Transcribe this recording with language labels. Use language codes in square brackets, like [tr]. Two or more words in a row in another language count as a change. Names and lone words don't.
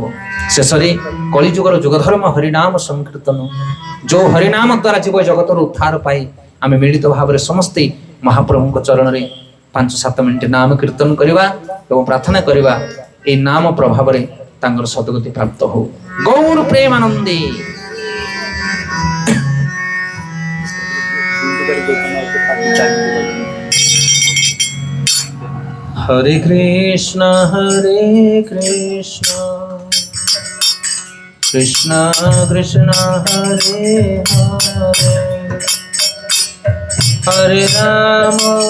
[or] ଶେଷରେ କଳିଯୁଗର ଯୁଗଧର୍ମ ହରିନାମ ସଂକୀର୍ତ୍ତନ, ଯୋଉ ହରିନାମ ଦ୍ୱାରା ଜୀବ ଜଗତର ଉଦ୍ଧାର ପାଇ ଆମେ ମିଳିତ ଭାବରେ ସମସ୍ତେ ମହାପ୍ରଭୁଙ୍କ ଚରଣରେ 5-7 ମିନିଟ ନାମ କୀର୍ତ୍ତନ କରିବା ଏବଂ ପ୍ରାର୍ଥନା କରିବା ଏଇ ନାମ ପ୍ରଭାବରେ ତାଙ୍କର ସଦ୍ଗତି ପ୍ରାପ୍ତ ହଉ। ଗୌର ପ୍ରେମାନନ୍ଦେ। [sa] हरे कृष्ण कृष्ण कृष्ण हरे हरे, हरे राम